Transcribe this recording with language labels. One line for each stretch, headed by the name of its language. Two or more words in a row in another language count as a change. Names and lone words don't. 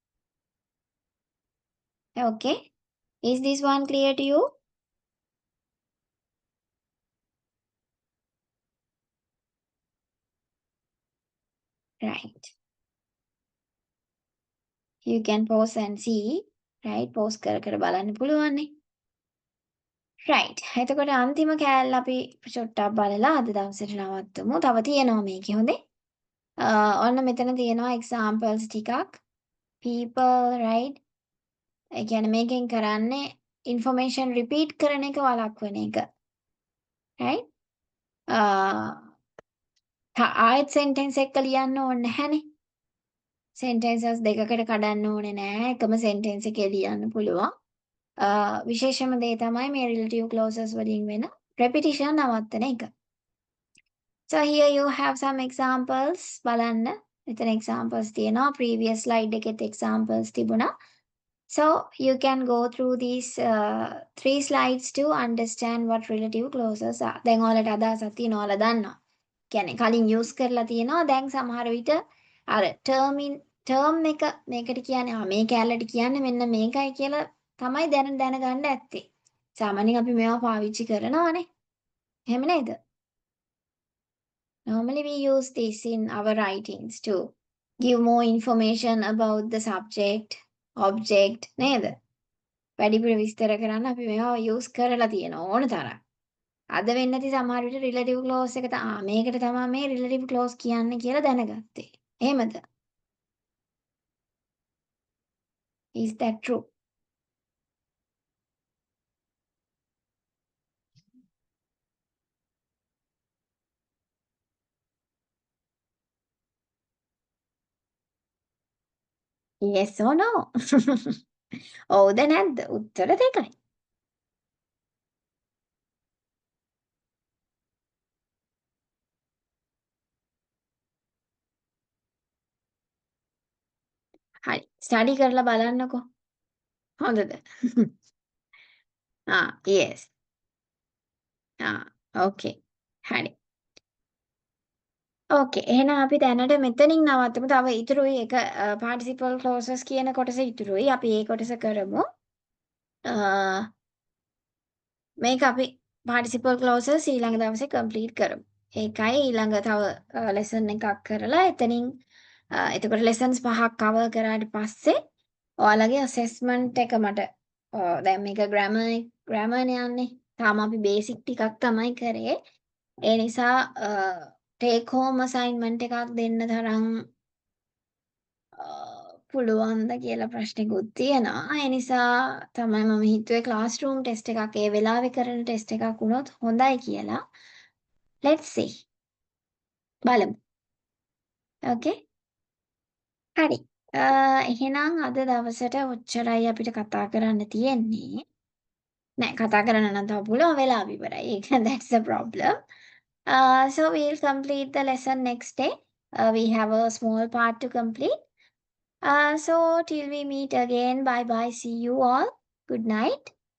English: Okay, is this one clear to you? Right. You can pause and see.
Sinhala: Right, pause කර කර බලන්න පුළුවන් නේ. right. එතකොට අන්තිම කෑල්ල අපි චොට්ටක් බලලා අද දවසට නවත්තමු. තව තියෙනවා මේකේ හොඳේ. ඔන්න මෙතන තියෙනවා examples ටිකක්.
English: people, right?
Sinhala: ඒ කියන්නේ මේකෙන් කරන්නේ
English: information repeat
Sinhala: කරන එක වළක්වන එක. right? ආයෙත් sentence එක ලියන්න ඕනේ නැහැනේ. sentences දෙකකට කඩන්න ඕනේ නැහැ. එකම sentence එකේ ලියන්න පුළුවන්. විශේෂම දේ තමයි මේ
English: relative clauses
Sinhala: වලින් වෙන repetition නවත්තන එක.
English: So here you have some examples.
Sinhala: බලන්න. මෙතන examples තියෙනවා.
English: previous slide
Sinhala: එකෙත් examples තිබුණා.
English: So you can go through these 3 slides to understand what relative clauses are.
Sinhala: දැන් ඔයාලට අදහසක් තියෙනවා ඔයාලා දන්නවා. කියන්නේ කලින් use කරලා තියෙනවා. දැන් සමහර විට අර term එක මේකට කියන්නේ මේ කැලලට කියන්නේ මෙන්න මේකයි කියලා තමයි දැනගන්න ඇත්තේ. සාමාන්‍යයෙන් අපි මේවා පාවිච්චි කරනවානේ. එහෙම නේද?
English: Normally we use this in our writings to give more information about the subject, object නේද?
Sinhala: වැඩිපුර විස්තර කරන්න අපි මේවා use කරලා තියෙනවා ඕන තරම්. අද වෙන්නේ නැති සමහර විට
English: relative clause
Sinhala: එක මේකට තමයි මේ
English: relative clause
Sinhala: කියන්නේ කියලා දැනගත්තේ. එහෙමද?
English: Is that true? Yes or no?
Sinhala: ඔව්ද නැද්ද? උත්තර දෙකයි. හරි. ස්ටඩි කරලා බලන්නකෝ. හොඳද? yes. okay. හරි. ඕකේ. එහෙනම් අපි දැනට මෙතනින් නවත්තමු. තව ඉතුරුයි එක
English: participle clauses
Sinhala: කියන කොටස ඉතුරුයි. අපි ඒ කොටස කරමු. මේක අපි
English: participle clauses
Sinhala: ඊළඟ දවසේ complete කරමු. ඒකයි ඊළඟ තව lesson එකක් කරලා එතනින් එතකොට lessons 5ක් cover කරාට පස්සේ ඔයාලගේ assessment එක මට දැන් මේක grammar නේ යන්නේ. තාම අපි basic ටිකක් තමයි කරේ. ඒ නිසා
English: take home assignment
Sinhala: එකක් දෙන්න තරම් පුළුවන්ද කියලා ප්‍රශ්නෙකුත් තියෙනවා. ඒ නිසා තමයි මම හිතුවේ
English: classroom test
Sinhala: එකක් ඒ වෙලාවේ කරන test එකක් වුණොත් හොඳයි කියලා.
English: Let's see.
Sinhala: බලමු. Okay? හරි. එහෙනම් අද දවසට ඔච්චරයි අපිට කතා කරන්න තියෙන්නේ. නෑ කතා කරන්න නම් තව පුළුවන් වෙලාව ඉවරයි.
English: ඒක that's the problem. So we'll complete the lesson next day. We have a small part to complete. So till we meet again, bye bye. See you all. Good night.